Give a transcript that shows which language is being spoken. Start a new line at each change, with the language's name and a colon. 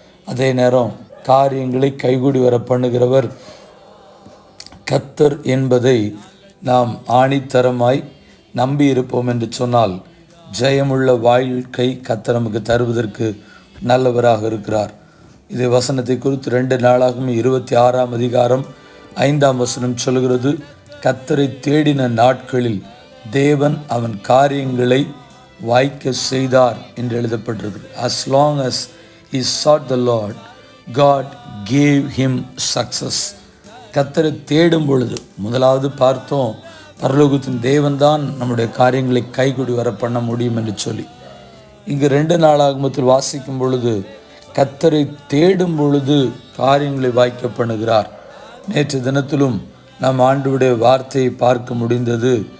Tamil: அதே நேரம் காரியங்களை கைகூடி வர பண்ணுகிறவர் கர்த்தர் என்பதை நாம் ஆணித்தரமாய் நம்பி இருப்போம் என்று சொன்னால் ஜெயமுள்ள வாழ்க்கை கர்த்தர் நமக்கு தருவதற்கு நல்லவராக இருக்கிறார். இது வசனத்தை குறித்து 2 நாளாகவும் 26ஆம் அதிகாரம் 5ஆம் வசனம் சொல்கிறது, கர்த்தரை தேடின நாட்களில் தேவன் அவன் காரியங்களை வாய்க்க செய்தார் என்று எழுதப்பட்டிருக்கிறது.
English: As long as he sought the Lord, God gave him success.
Tamil: கர்த்தரை தேடும் பொழுது முதலாவது பார்த்தோம், பரலோகத்தின் தேவன்தான் நம்முடைய காரியங்களை கைகூடி வர பண்ண முடியும் என்று சொல்லி. இங்கு 2 நாளாகமத்தில் வாசிக்கும் பொழுது கர்த்தரை தேடும் பொழுது காரியங்களை வாய்க்க பண்ணுகிறார். நேற்று தினத்திலும் நாம் ஆண்டவருடைய வார்த்தையை பார்க்க முடிந்தது.